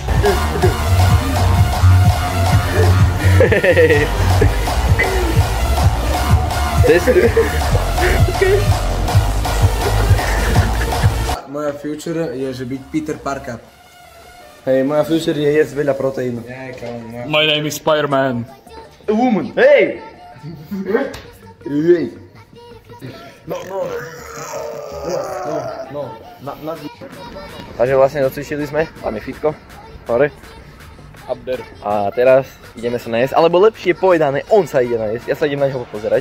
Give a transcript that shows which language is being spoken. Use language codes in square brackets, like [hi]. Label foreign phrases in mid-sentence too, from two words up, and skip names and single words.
[sk] Moja future je, že byť Peter Parker. Hej, moja future je jesť veľa proteínu. [en] My name is Spider-Man. Woman, [sk] hej! Hej! Takže vlastne docvičili sme, máme fitko, hore. Abder. A teraz ideme sa najesť, alebo lepšie povedané, on sa ide najesť, ja sa idem na neho pozerať.